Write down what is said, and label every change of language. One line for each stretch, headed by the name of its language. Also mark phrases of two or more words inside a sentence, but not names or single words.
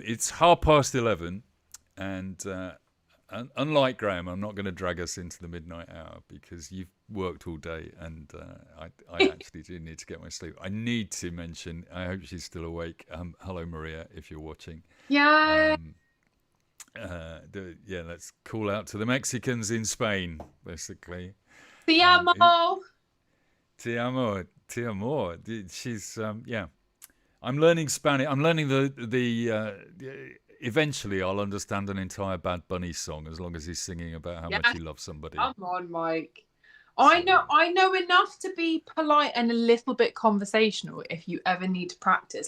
English: It's 11:30, and unlike Graeme, I'm not going to drag us into the midnight hour because you've worked all day, and I actually do need to get my sleep. I need to mention, I hope she's still awake. Hello, Maria, if you're watching. Yeah. Let's call out to the Mexicans in Spain, basically.
Spanish: Te amo. Te amo. Te amo.
English: She's I'm learning Spanish. I'm learning the eventually I'll understand an entire Bad Bunny song as long as he's singing about how much he loves somebody. Come on, Mike. I know enough to be polite and a little bit conversational if you ever need to practice.